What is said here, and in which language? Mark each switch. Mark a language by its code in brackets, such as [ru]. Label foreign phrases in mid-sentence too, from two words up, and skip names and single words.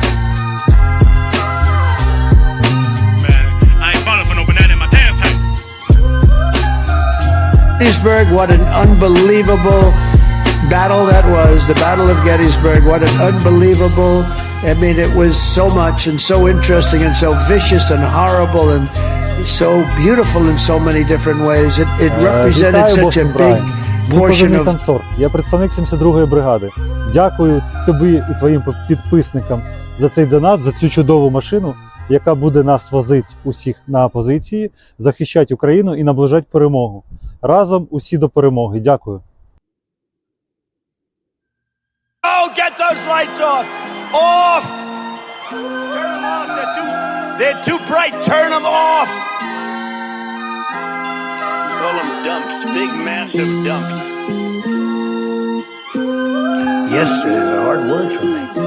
[en] Gettysburg, what an unbelievable battle that was. The Battle of Gettysburg, what an unbelievable, I mean, it was so much and so interesting and so vicious and horrible and so beautiful in so many different ways. It represented such a big portion of... [ru] танцор. [uk] Я представник 72-ї бригади. Дякую тобі і твоїм підписникам за цей донат, за цю чудову машину, яка буде нас возити усіх на позиції, захищати Україну і наближати перемогу. Разом усі до перемоги. Дякую. [en] Oh, get those lights off! Off! Turn them off. They're too bright. Turn them off. Call them dumps. Big, massive dumps. Yesterday is a hard word for me.